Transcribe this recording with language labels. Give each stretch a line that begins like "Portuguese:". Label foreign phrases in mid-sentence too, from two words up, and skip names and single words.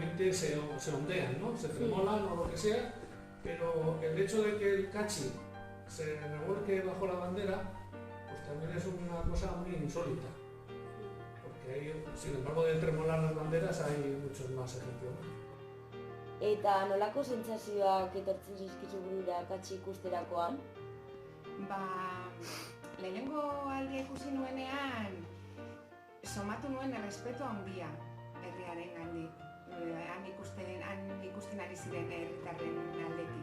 Spanish: Se tremolan o lo que sea, pero el hecho de que el cachi se revuelque bajo la bandera, pues también es una cosa muy insólita. Porque hay, sin embargo, de tremolar las banderas hay muchos más ejemplos.
Basque: Eta nolako sentsazioak etortzen zaizkizu burura katxi ikusterakoan? Lehenengo aldia ikusi nuenean, somatu nuen errespetu handia herriaren gandik. Han ikusten ari ziren herritarren aldetik.